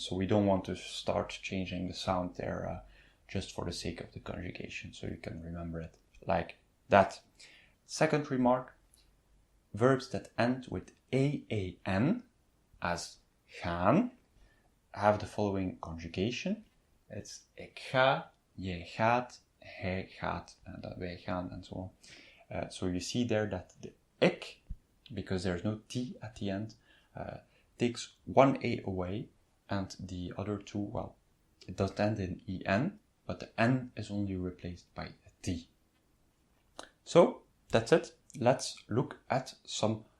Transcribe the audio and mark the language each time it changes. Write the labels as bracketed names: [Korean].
[English] So we don't want to start changing the sound there just for the sake of the conjugation. So you can remember it like that. Second remark, verbs that end with aan, as gaan, have the following conjugation. It's [Dutch] ik ga, jij gaat, hij gaat, wij gaan, [English] and so on. So you see there that the ik, because there's no t at the end, takes one a away, and the other 2, well, it doesn't end in en, but the n is only replaced by a t. So that's it. Let's look at some